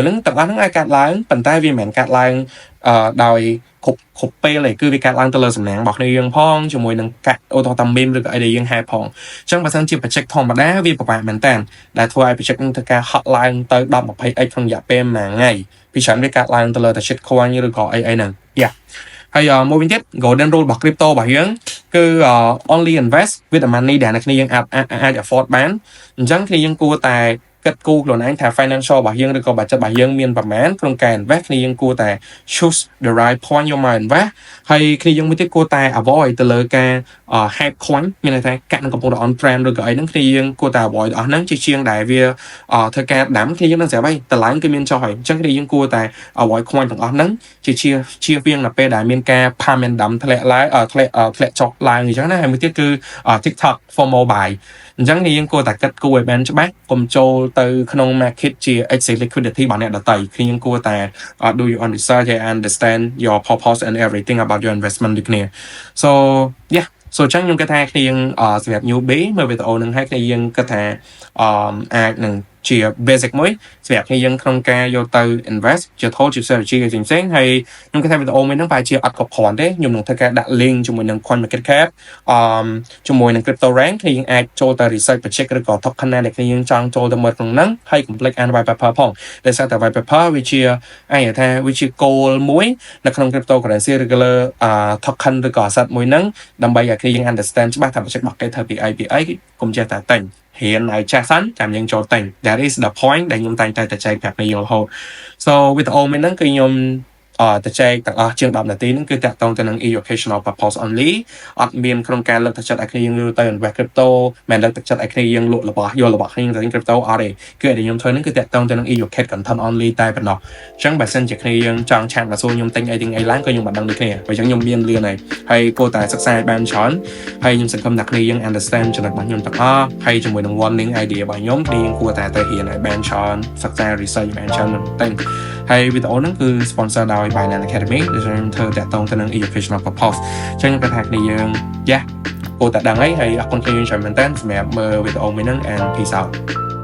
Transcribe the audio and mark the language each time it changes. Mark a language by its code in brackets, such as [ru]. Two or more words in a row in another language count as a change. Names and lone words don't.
[km] ហ្នឹងទាំងអស់ហ្នឹងអាចកាត់ឡើងប៉ុន្តែវាមិនមែនកាត់ឡើងដោយគ្រប់ពេលទេគឺវាកាត់ឡើងទៅលើសំណាងរបស់គ្នាយើងផងជាមួយនឹងកាត់អូតតាមីមឬក៏អីដែលយើងហែផងអញ្ចឹងបើសិនជា project ធម្មតាវាពិបាកមែនតើដែលធ្វើឲ្យ project នឹងធ្វើការហក់ឡើងទៅ10-20x ក្នុងរយៈពេលមួយថ្ងៃពីច្រើនវាកាត់ឡើងទៅលើតែ [en] shit coin [km] ឬក៏អីហ្នឹងហើយមួយវិញទៀត [en] golden rule [km] របស់ crypto របស់យើងគឺ [en] only invest with the money [km] ដែលអ្នកគ្នាយើងអាច afford បានអញ្ចឹងគ្នាយើងគួរតែគិតគូរ ខ្លួនឯងថា financial របស់យើងឬក៏ budget របស់យើងមានប្រមាណក្នុងការ invest គ្នាយើងគួរតែ [en] choose the right point [km] យកមក invest ហើយគ្នាយើងមួយទៀតគួរតែ avoid ទៅលើការ [en] hype coin [km] មានន័យថាកាក់នឹងកំពុងតែ [en] on trend [km] ឬក៏អីហ្នឹងគ្នាយើងគួរតែ avoid អស់ហ្នឹងជាជាងដែលវាធ្វើការដាំគ្នាយើងនឹងស្រាប់ហើយតម្លៃគឺមានចុះហើយអញ្ចឹងគ្នាយើងគួរតែ avoid coin ទាំងអស់ហ្នឹងជាវាងនៅពេលដែលមានការ [en] pump and dump [km] ធ្លាក់ឡើងធ្លាក់ចុះឡើងអញ្ចឹងណាហើយមួយទៀតគឺ [en] TikTok FOMO buy [km] អញ្ចឹងយើងគួរតែគិតគូរឲ្យបាន ច្បាស់កុំចូលទៅក្នុង market ជា [en] excess liquidity [km] របស់អ្នកដទៃគ្នាយើងគួរតែ [en] do your own research and understand your purpose and everything about your investment [km] ដូចគ្នា so អញ្ចឹងខ្ញុំគិតថាគ្នាយើងសម្រាប់ newbie មើលវីដេអូនឹងហើយគ្នាយើងគិតថាអាចនឹងជា basic មួយសម្រាប់គ្នាយើងក្នុងការយកទៅ invest ជា tool ជា strategy ផ្សេងៗហើយខ្ញុំគិតថាវីដេអូមួយហ្នឹងប្រហែលជាអត់គ្រប់គ្រាន់ទេខ្ញុំនឹងធ្វើ ការដាក់ link ជាមួយនឹង coin market cap ជាមួយនឹង crypto rank គ្នាយើងអាចចូលទៅ [en] research project [km] ឬក៏ token ដែលគ្នាយើងចង់ចូលទៅមើលក្នុងហ្នឹងហើយកុំភ្លេចអាន [en] white paper [km] ផងដោយសារតែ [en] white paper [km] វាជាវាជា goal មួយនៅក្នុង cryptocurrency ឬក៏លើ token ឬក៏ asset មួយ ហ្នឹងដើម្បីឲ្យគ្នាយើង understand ច្បាស់ថា project របស់គេធ្វើពីអីកុំចេះតែតែងរៀនឲ្យចាស់សិនចាំយើងចូលទិញ [en] that is the point [km] ដែលខ្ញុំតែងតែចែកប្រាប់អ្នកយល់រហូត so វីដេអូមួយហ្នឹងគឺខ្ញុំទៅចែកទាំងអស់ជាង 10នាទីហ្នឹងគឺតាក់ទងទៅនឹង [en] educational purpose only [km] អត់មានក្នុងការលើកទឹកចិត្តឲ្យគ្នាយើងទៅ [en] invest crypto [km] មិនលើកទឹកចិត្តឲ្យគ្នាយើងលក់របស់យករបស់គ្នាទៅ crypto អត់ទេគឺដែលខ្ញុំធ្វើហ្នឹងគឺតាក់ទងទៅនឹង [en] educate content only [km] តែប៉ុណ្ណោះអញ្ចឹងបើសិនជាគ្នាយើងចង់ឆានមកសួរខ្ញុំទិញ អីឡើងក៏ខ្ញុំមិនដឹងដូចគ្នាបើអញ្ចឹងខ្ញុំមានលឿនហើយគួរតែសិក្សាឲ្យបានច្រើនហើយខ្ញុំសង្ឃឹមថាគ្នាយើង understand ចំណុចរបស់ខ្ញុំទាំងអស់ហើយជាមួយនឹង [en] warning idea [km] របស់ខ្ញុំគ្នាយើងគួរតែទៅរៀនឲ្យបានច្រើនសិក្សា research បានច្រើនមិនទិញហើយវីដេអូហ្នឹងគឺ sponsor ដោយ Binance Academy ដែលខ្ញុំធ្វើតាក់ទងទៅនឹង [en] educational purpose [km] អញ្ចឹងខ្ញុំគិតថាគ្នាយើងគួរតែដឹងហើយអរគុណគ្នាច្រើនមែនតើសម្រាប់មើលវីដេអូមួយហ្នឹង [en] and peace out